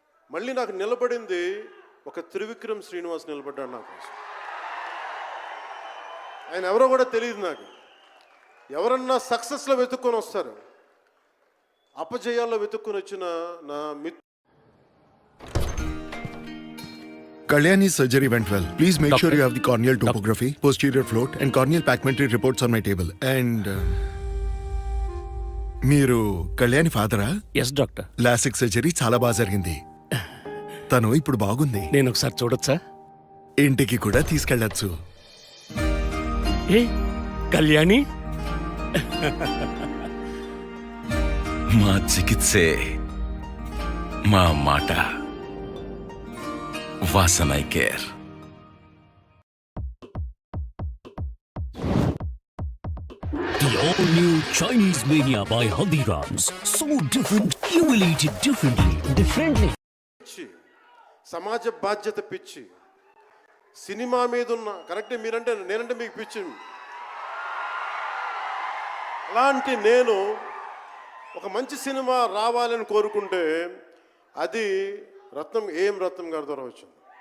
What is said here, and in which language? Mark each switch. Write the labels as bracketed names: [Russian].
[Telugu] మళ్ళీ నాకు నిలబడింది ఒక త్రివిక్రమ్ శ్రీనివాస్ నిలబడ్డాడు నా కోసం. ఆయన ఎవరో కూడా తెలియదు నాకు. ఎవరన్నా సక్సెస్లో వెతుక్కొని వస్తారు, అపజయాల్లో వెతుక్కొని వచ్చిన నా మిత్రుడు. [English] Kalyani's surgery went well. Please make sure you have the corneal topography, posterior float, and corneal pacmentary reports on my table. [Telugu] And మీరు Kalyani ఫాదరా? [English] Yes doctor. [Telugu] LASIK surgery చాలా బాగా జరిగింది. తను ఇప్పుడు బాగుంది. నేను ఒకసారి చూడొచ్చా? ఇంటికి కూడా తీసుకెళ్ళచ్చు. ఏ కళ్యాణి, మా చికిత్సే మా మాట. [English] Vasan eye care. The all-new Chinese Mania by Haldiram's. So different, you will eat it differently. [Telugu] సమాజ బాధ్యత పిచ్చి, సినిమా మీద ఉన్న కరెక్టే. నేనంటే మీకు పిచ్చి. అలాంటి నేను ఒక మంచి సినిమా రావాలని కోరుకుంటే అది ఏఎం రత్నం గారి ద్వారా వచ్చింది.